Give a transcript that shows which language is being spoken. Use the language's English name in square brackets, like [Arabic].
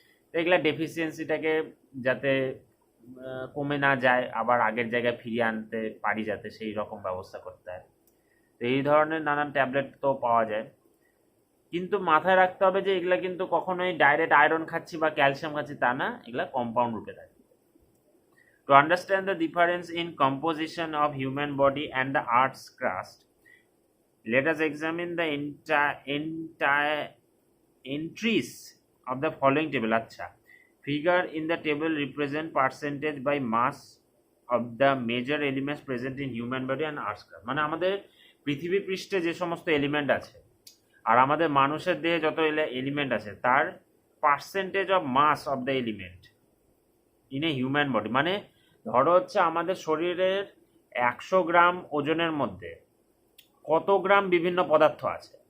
[Bangla] তো এগুলা ডেফিসিয়েন্সিটাকে যাতে কমে না যায়, আবার আগের জায়গায় ফিরিয়ে আনতে পারি, যাতে সেই রকম ব্যবস্থা করতে হয়। তো এই ধরনের নানান ট্যাবলেট তো পাওয়া যায়, কিন্তু মাথায় রাখতে হবে যে এগুলা কিন্তু কখনোই ডাইরেক্ট আয়রন খাচ্ছি বা ক্যালসিয়াম খাচ্ছি তা না, এগুলা কম্পাউন্ড রূপে থাকে। [English] To understand the difference in composition of human body and the Earth's crust, let us examine the entire entries of the following table. Acha, figure in the table represent percentage by mass of the major elements present in human body and Earth's crust. [Bangla] মানে আমাদের পৃথিবী পৃষ্ঠে যে সমস্ত element আছে আর আমাদের মানুষের দেহে যত এলিমেন্ট আছে তার [English] Percentage of mass of the element in a human body. [Bangla] মানে ধরো হচ্ছে আমাদের শরীরের 100 গ্রাম ওজনের মধ্যে কত গ্রাম বিভিন্ন পদার্থ আছে,